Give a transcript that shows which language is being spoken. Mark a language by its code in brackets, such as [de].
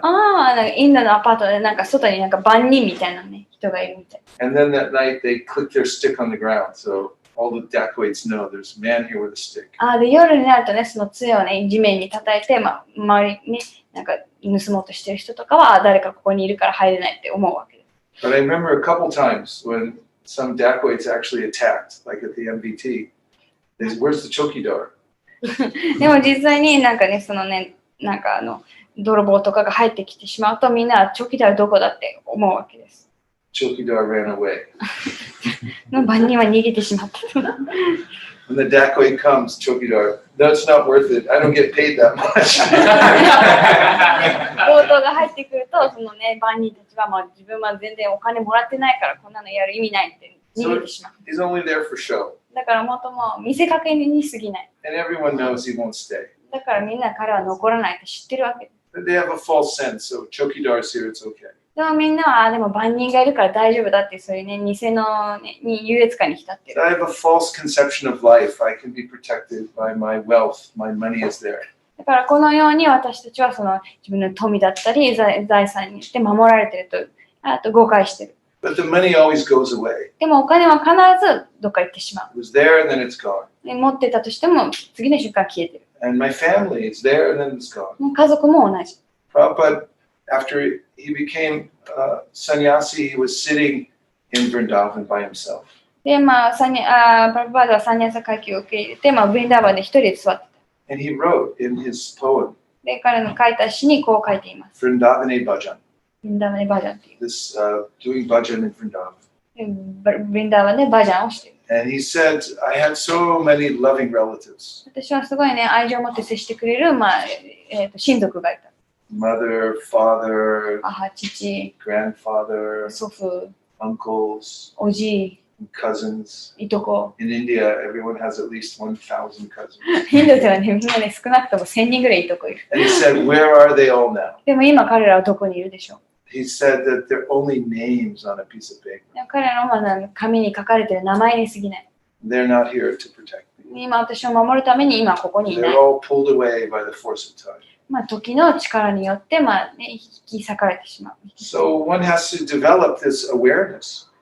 [ja] なんかインドのアパートでなんか外になんか番人みたいなね、人がいるみたい。 [en] And then that night they click their stick on the ground, so all the dacoits know there's a man here with a stick. [ja] で、夜になるとね、その杖をね、地面に叩いて、まあ、周りにね、なんか盗もうとしてる人とかは、誰かここにいるから入れないって思うわけです。 [en] But I remember a couple times when some dacoits actually attacked, like at the MBT. They said, "Where's the chokidar?" [ja] でも実際になんかね、そのね、なんか泥棒とかが入ってきてしまうと、みんなチョキダーどこだって思うわけです。 [en] Chokidar ran away. [ja] の番人は逃げてしまった。 [en] When the dacoit comes, chokidar, that's not worth it. I don't get paid that much. [ja] 強盗が入ってくると、そのね、番人たちは、まあ、自分は全然お金もらってないから、こんなのやる意味ないって逃げてしまう。 [en] He's only there for show. [ja] だからもとも見せかけに過ぎない。 [en] And everyone knows he won't stay. [ja] だからみんな彼は残らないって知ってるわけです。 [en] But they have a false sense, so chokidar's here, it's okay. [ja] でもみんなは、でも番人がいるから大丈夫だって、そういうね、偽の、ね、に優越感に浸ってる。 [en] So I have a false conception of life. I can be protected by my wealth. My money is there. [ja] だからこのように私たちはその自分の富だったり財産にして守られていると誤解している。 [en] But the money always goes away. [ja] でもお金は必ずどっか行ってしまう。 [en] It was there and then it's gone. [ja] 持ってたとしても次の瞬間消えてる。 [en] And my family, it's there and then it's gone. [ja] 家族も同じ。 [en] Prabhupada, after he became sannyasi, he was sitting in Vrindavan by himself. [ja] で、まあ、パラパーダはサンニャサ階級を受け入れて、まあ、ブリンダーバンで一人で座ってた。 [en] And he wrote in his poem, [ja] で、彼の書いた詩にこう書いています。 [en] Vrindavane Bhajan. [ja] ブリンダーバンでバージャンっていう。 [en] This doing bhajan in Vrindavan. [ja] ブリンダーバンでバージャンをしている。 [en] And he said, I had so many loving relatives. [ja] 私はすごいね、愛情を持って接してくれる、まあ親族がいた。 [en] Mother, father, [ja] 母、父、 [en] grandfather, [ja] 祖父、 [en] uncles, [ja] おじい、 [en] cousins. [ja] いとこ。 [en] In India, everyone has at least 1,000 cousins. [ja] インドではね、みんなね、少なくとも1000人ぐらいいとこいる。 [en] And he said, where are they all now? [ja] でも今彼らはどこにいるでしょう。 [en] He said that they're only names on a piece of paper. [ja] 彼らのまあ紙に書かれている名前に過ぎない。 [en] They're not here to protect me. [ja] 今私を守るために今ここにいな [en] They're [ja] い。 [en] all pulled away by the force of time. [ja] まあ時の力によってまあね、引き裂かれてしまう。 [en] So one has to develop this awareness.